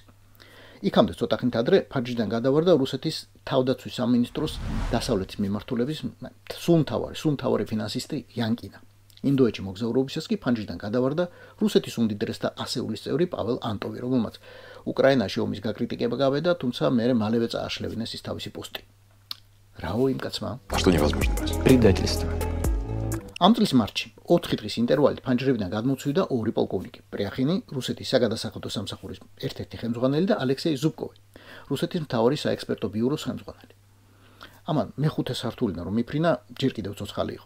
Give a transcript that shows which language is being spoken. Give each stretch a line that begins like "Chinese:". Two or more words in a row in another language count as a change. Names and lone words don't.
Georgian: იქამდე ცოტა ხნით ადრე ფარჯიდან გადავარდა რუსეთის თავდაცვის სამინისტროს დასავლეთის მიმართულების სუმთავარი ფინანსისტი იანკინა. ინდოეთში მოგზაურობისას კი ფანჯრიდან გადავარდა რუსეთის უმდიდრესთა ასეულის წევრი პაվել ანტოვი, რომელმაც უკრაინაში ომის გაკრიტიკება გავედა, თუმცა მერე მალევე წააშლევინეს ის თავისი პოსტი. რაო იმ კაცმა?
Russian: А что невозможно простить? Предательство.
Georgian: ამ წლის მარტში 4 დღის ინტერვალით ფანჯრებიდან გადმოცვიდა 2 პოლკოვნიკი: პრიახინი, რუსეთის საგადასახადო სამსახურის ერთ-ერთი ხელმძღვანელი და ალექსეი ზუბკოვი, რუსეთის მთავარი საექსპერტო ბიუროს ხელმძღვანელი. ამან მე-5 სართულიდან რომ მიფრინა, ჯერ კიდევ ცოცხალი იყო.